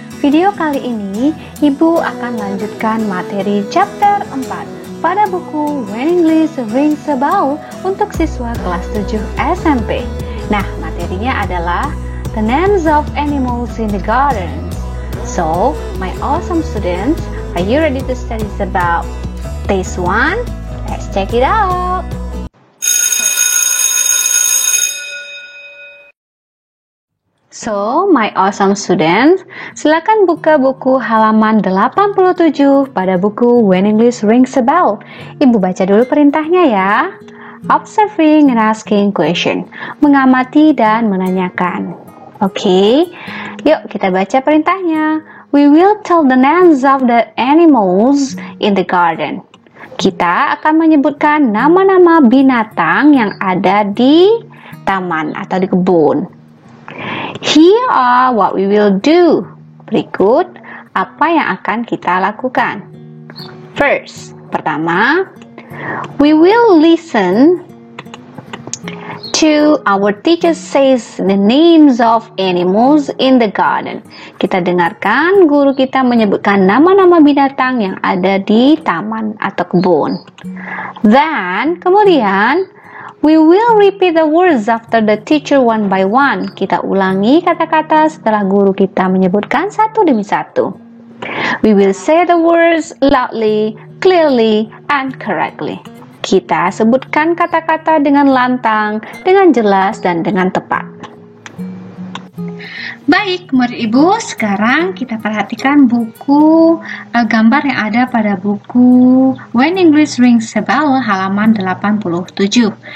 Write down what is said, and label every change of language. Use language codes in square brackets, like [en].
[id] Video kali ini ibu akan lanjutkan materi chapter 4 pada buku When English Rings a Bell untuk siswa kelas 7 SMP. Nah, materinya adalah [en] the names of animals in the gardens. So, my awesome students, are you ready to study about this one? Let's check it out. So, my awesome students, [id] silakan buka buku halaman 87 pada buku When English Rings a Bell. Ibu baca dulu perintahnya ya. [en] Observing and asking question. [id] Mengamati dan menanyakan. Oke, yuk kita baca perintahnya. [en] We will tell the names of the animals in the garden. [id] Kita akan menyebutkan nama-nama binatang yang ada di taman atau di kebun. [en] Here are what we will do. [id] Berikut apa yang akan kita lakukan. [en] First, [id] pertama, [en] we will listen to our teacher says the names of animals in the garden. [id] Kita dengarkan guru kita menyebutkan nama-nama binatang yang ada di taman atau kebun. [en] Then, [id] kemudian, [en] we will repeat the words after the teacher one by one. [id] Kita ulangi kata-kata setelah guru kita menyebutkan satu demi satu. [en] We will say the words loudly, clearly, and correctly. [id] Kita sebutkan kata-kata dengan lantang, dengan jelas, dan dengan tepat. Baik, murid ibu, sekarang kita perhatikan buku gambar yang ada pada buku When English Rings a Bell halaman 87.